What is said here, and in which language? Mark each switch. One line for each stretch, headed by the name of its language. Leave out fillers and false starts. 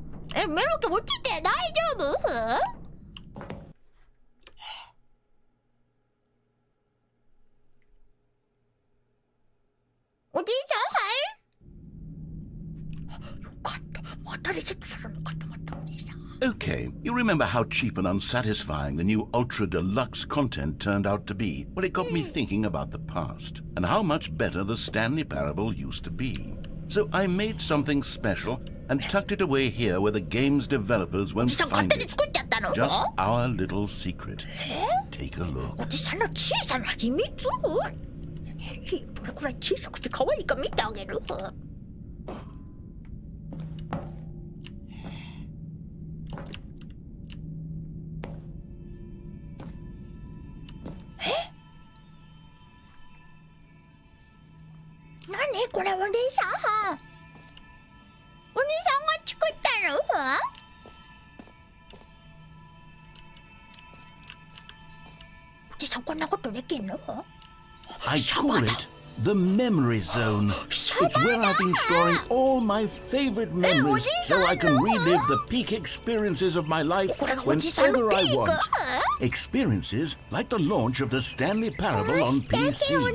Japanese: メロキ落ちて大丈夫？おじさん？よかった。またリセットするのかと思ったおじさん。
English: Okay, you remember how cheap and unsatisfying the new Ultra Deluxe content turned out to be? Well, it got me thinking about the past and how much better the Stanley Parable used to be. So I made something special and tucked it away here where the game's developers won't find it. Just our little secret. Take a look.
Japanese: おじさんの小さな秘密？どれくらい小さくて可愛いか見てあげる？何これおじさん？おじさんが作ったの？おじさんこんなことできんの？
English: I call it the memory zone. It's where I've been storing all my favorite memories so I can relive the peak experiences of my life whenever I want. Experiences like the launch of the Stanley Parable on PC.